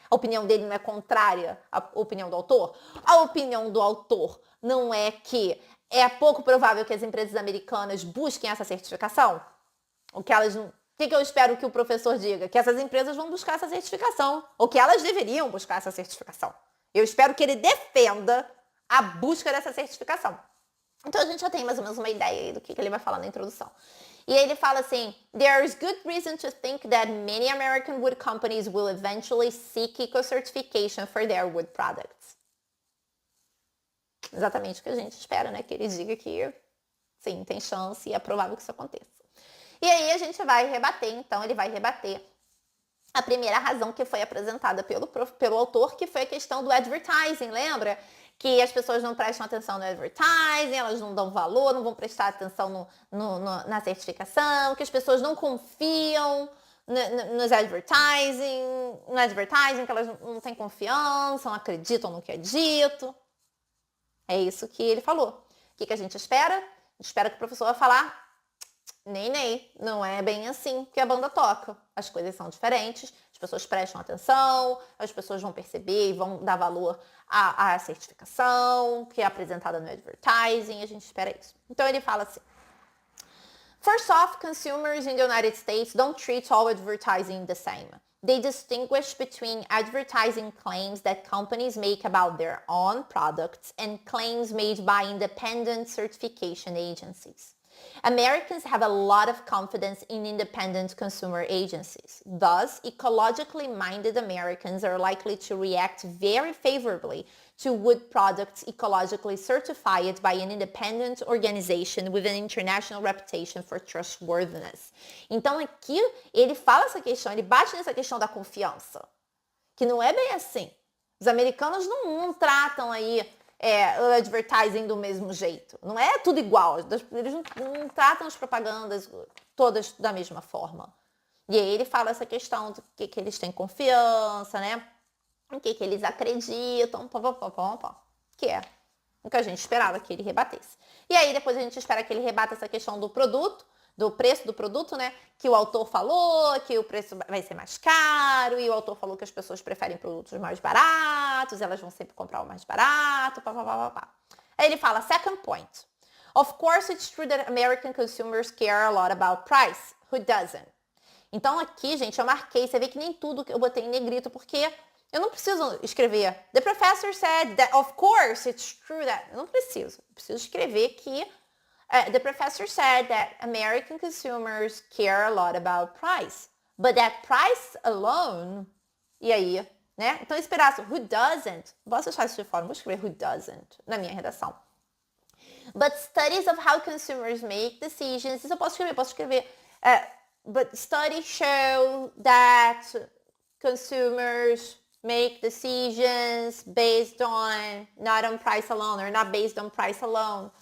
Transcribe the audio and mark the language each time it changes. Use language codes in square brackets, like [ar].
[pt] A opinião dele não é contrária à opinião do autor? A opinião do autor não é que é pouco provável que as empresas americanas busquem essa certificação? O que elas não... O que eu espero que o professor diga? Que essas empresas vão buscar essa certificação. Ou que elas deveriam buscar essa certificação. Eu espero que ele defenda a busca dessa certificação. Então a gente já tem mais ou menos uma ideia aí do que ele vai falar na introdução. E aí ele fala assim, [en] there is good reason to think that many American wood companies will eventually seek eco-certification for their wood products. [pt] Exatamente o que a gente espera, né? Que ele diga que sim, tem chance e é provável que isso aconteça. E aí a gente vai rebater, então ele vai rebater a primeira razão que foi apresentada pelo autor, que foi a questão do advertising, lembra? Que as pessoas não prestam atenção no advertising, elas não dão valor, não vão prestar atenção na certificação, que as pessoas não confiam no advertising, que elas não têm confiança, não acreditam no que é dito. É isso que ele falou. O que a gente espera? A gente espera que o professor vai falar, nem, não é bem assim que a banda toca. As coisas são diferentes, as pessoas prestam atenção, as pessoas vão perceber e vão dar valor à certificação que é apresentada no advertising, a gente espera isso. Então ele fala assim, [en] first off, consumers in the United States don't treat all advertising the same. They distinguish between advertising claims that companies make about their own products and claims made by independent certification agencies. Americans have a lot of confidence in independent consumer agencies. Thus, ecologically minded Americans are likely to react very favorably to wood products ecologically certified by an independent organization with an international reputation for trustworthiness. [pt] Então aqui ele fala essa questão, ele bate nessa questão da confiança, que não é bem assim. Os americanos não tratam aí o advertising do mesmo jeito. Não é tudo igual. Eles não tratam as propagandas todas da mesma forma. E aí ele fala essa questão do que eles têm confiança, né? O que eles acreditam, que é o que a gente esperava que ele rebatesse. E aí depois a gente espera que ele rebata essa questão do produto, do preço do produto, né? Que o autor falou que o preço vai ser mais caro, e o autor falou que as pessoas preferem produtos mais baratos, elas vão sempre comprar o mais barato, Aí ele fala, [en] second point. Of course, it's true that American consumers care a lot about price. Who doesn't? [pt] Então aqui, gente, eu marquei, você vê que nem tudo que eu botei em negrito, porque eu não preciso escrever [en] The professor said that, of course, it's true that. [pt] Eu não preciso. Eu preciso escrever que [en] the professor said that American consumers care a lot about price. But that price alone, [pt] e aí, né? Então, esse pedaço, [en] who doesn't, [pt] posso deixar isso de fora, vou escrever who doesn't na minha redação. [en] But studies of how consumers make decisions, [pt] isso eu posso escrever, [en] but studies show that consumers make decisions based on, not on price alone, or not based on price alone.